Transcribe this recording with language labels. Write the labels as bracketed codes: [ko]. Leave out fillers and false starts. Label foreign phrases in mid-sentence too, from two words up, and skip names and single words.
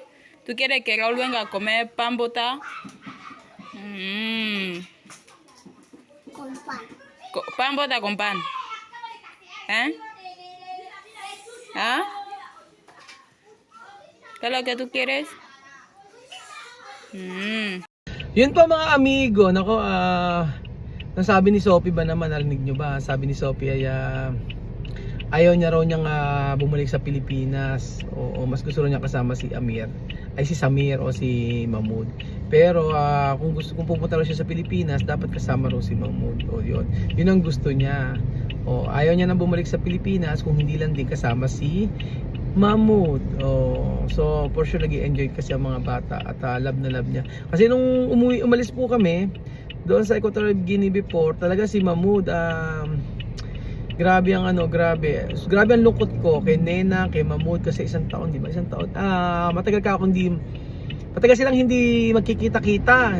[es] ¿Tú quieres que Raúl venga a comer pan bota? Con pan. Pan bota con pan. ¿Eh? ¿Ah? ¿Qué es lo que tú quieres? [tl] Yun pa mga amigo, nako, nasabi ni Sophie ba naman, narinig nyo ba? Sabi ni Sophie ay ayaw niya raw niyang bumalik sa Pilipinas, o mas gusto raw niya kasama si Samir o si Mahmoud. Pero kung pupunta raw siya sa Pilipinas, dapat kasama raw si Mahmoud. O yun ang gusto niya. O ayaw niya nang bumalik sa Pilipinas kung hindi lang din kasama si Mahmoud. So [en] for sure [tl] nag-i-enjoy kasi ang mga bata at love na love niya. Kasi nung umalis po kami doon sa Equatorial Guinea before, talaga si Mahmoud grabe ang lungkot ko kay Nena, kay Mahmoud kasi isang taon, di ba? Isang taon. Matagal silang hindi magkikita-kita.